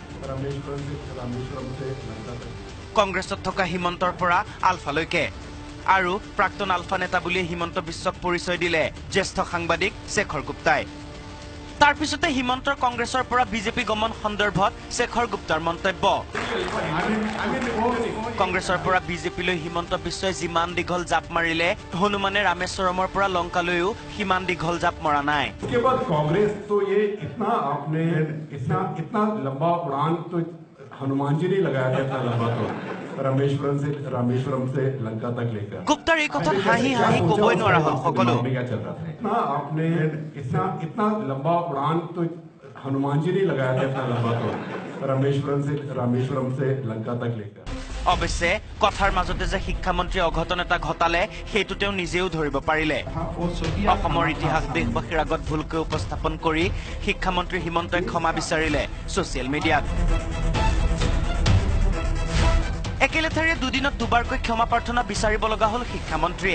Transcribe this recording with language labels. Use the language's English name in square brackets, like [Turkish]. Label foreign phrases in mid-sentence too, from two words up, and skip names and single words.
[Assamese] কংগ্ৰেছত থকা হিমন্তৰ পৰা আলফালৈকে আৰু প্ৰাক্তন আলফা নেতা বুলি হিমন্ত বিশ্বক পৰিচয় দিলে জ্যেষ্ঠ সাংবাদিক শেখৰ গুপ্তাই। তাৰ পিছতে হিমন্তৰ কংগ্ৰেছৰ পৰা বিজেপি গমন সন্দৰ্ভত শেখৰ গুপ্তাৰ মন্তব্য। কংগ্ৰেছৰ পৰা বিজেপিলৈ হিমন্ত বিশ্বই যিমান দীঘল জাপ মাৰিলে হনুমানে ৰামেশ্বৰমৰ পৰা লংকালৈও সিমান দীঘল জাপ মৰা নাই। [Hindi] उसके बाद कांग्रेस तो ये इतना आपने इतना लंबा उड़ान तो हनुमान जी ने लगाया था, इतना लंबा तो रामेश्वरम से लंका तक लेकर। [Assamese] গুপ্তাৰ এই কথাত হাঁহি হাঁহি কবই নোৱাৰা হ'ল সকলো। [Hindi] क्या चल रहा था, इतना आपने इतना लंबा उड़ान तो हनुमान जी ने लगाया था, इतना लंबा तो रामेश्वरम से लंका तक लेकर। [Assamese] অৱশ্যে কথাৰ মাজতে যে শিক্ষামন্ত্ৰীয়ে অঘটন এটা ঘটালে সেইটো তেওঁ নিজেও ধৰিব পাৰিলে। অসমৰ ইতিহাস দেশবাসীৰ আগত ভুলকৈ উপস্থাপন কৰি শিক্ষামন্ত্ৰী হিমন্তই ক্ষমা বিচাৰিলে [English] social media. [Assamese] একেলেথাৰিয়ে দুদিনত দুবাৰকৈ ক্ষমা প্ৰাৰ্থনা বিচাৰিব লগা হ'ল শিক্ষামন্ত্ৰীয়ে।